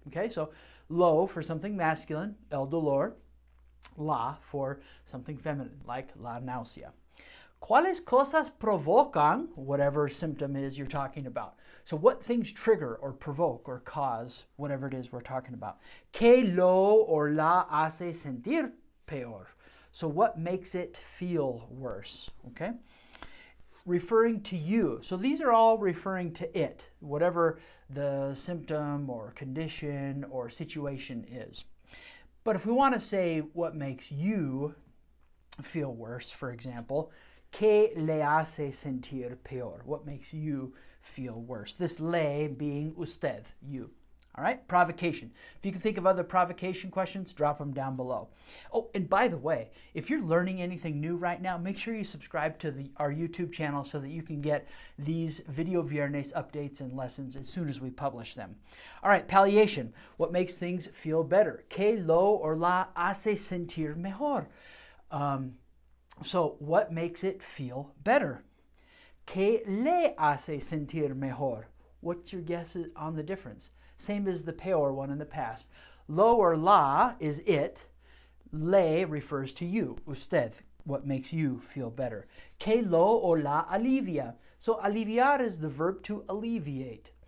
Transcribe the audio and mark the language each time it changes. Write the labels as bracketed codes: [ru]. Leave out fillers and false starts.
[en] Okay, so lo for something masculine, [es] el dolor, [en] la for something feminine, like [es] la náusea. ¿Cuáles cosas provocan [en] whatever symptom is you're talking about? So what things trigger or provoke or cause whatever it is we're talking about? [es] Que lo or la hace sentir peor. [en] So what makes it feel worse? Okay? Referring to you. So these are all referring to it, whatever the symptom or condition or situation is. But if we want to say what makes you feel worse, for example, [es] que le hace sentir peor? [en] What makes you feel worse? This le being usted, you. All right, provocation. If you can think of other provocation questions, drop them down below. Oh, and by the way, if you're learning anything new right now, make sure you subscribe to our YouTube channel so that you can get these Video Viernes updates and lessons as soon as we publish them. All right, palliation. What makes things feel better? [es] Que lo or la hace sentir mejor. [en] So what makes it feel better? [es] Que le hace sentir mejor. [en] What's your guess on the difference? Same as the peor one in the past. Lo or la is it. Le refers to you, usted, what makes you feel better. [es] Que lo or la alivia. [en] So aliviar is the verb to alleviate.